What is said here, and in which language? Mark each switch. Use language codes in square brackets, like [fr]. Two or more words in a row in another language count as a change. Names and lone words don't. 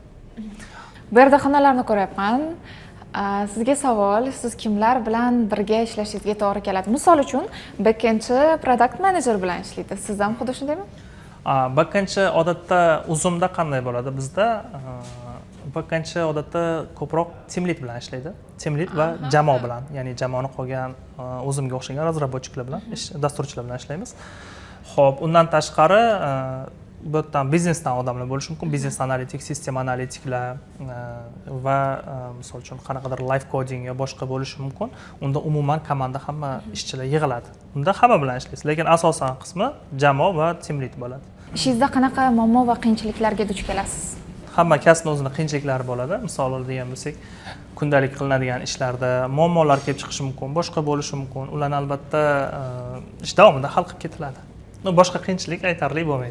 [uz] Bu yerda xonalarni ko'ryapman. Sizga savol, siz kimlar bilan birga ishlashingizga to'g'ri keladi? Misol uchun, backendchi [en] product manager [uz] bilan ishlaydi. Siz ham xuddi shundaymi? Backendchi odatda Uzumda qanday bo'ladi? Bizda backendchi odatda ko'proq [en] team lead [uz] bilan ishlaydi. [en] Team lead [uz] va jamoa bilan, ya'ni jamoani qolgan o'zimga o'xshagan razraботchiklar bilan, dasturchilar bilan ishlaymiz. Xo'p, undan tashqari bu yerdan biznesdan odamlar bo'lishi mumkin, biznes analitik, sistema analitiklar va misol uchun qanaqadir [en] live coding [uz] yo boshqa bo'lishi mumkin. Unda umuman komanda hamma ishchilar yig'iladi. Unda hamma bilan ishlaysiz, lekin asosan qismi jamoa va [en] team lead [uz] bo'ladi. Ishingizda qanaqa muammo va qiyinchiliklarga duch kelasiz? Hamma kasbning o'zining qiyinchiliklari bo'ladi. Misol oladigan bo'lsak, kundalik qilinadigan ishlarda muammolar kelib chiqishi mumkin, boshqa bo'lishi mumkin. Ularni albatta ish davomida hal qilib ketiladi. Boshqa qiyinchilik aytarli bo'lmaydi.